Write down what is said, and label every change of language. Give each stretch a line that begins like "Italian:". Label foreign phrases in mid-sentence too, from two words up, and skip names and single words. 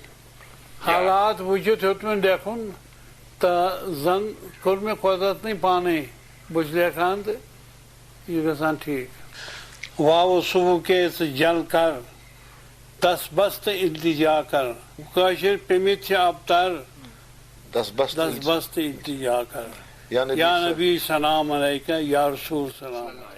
Kashmiri: حالات وٕچھِتھ ہیوٚت مےٚ لیکھُن تہٕ زن کوٚر مےٚ قۄدرتنٕے پانے بہٕ چھُس لیکھان تہٕ یہِ گژھان ٹھیٖک واوٕ صُبح کے ژٕ جل کر دس بس تہٕ التجا کر کٲشِر پیٚمٕتۍ چھِ ابتر دس بس تہٕ التجا کر
Arabic: یا نبی سلام علیکہ یا رسول سلام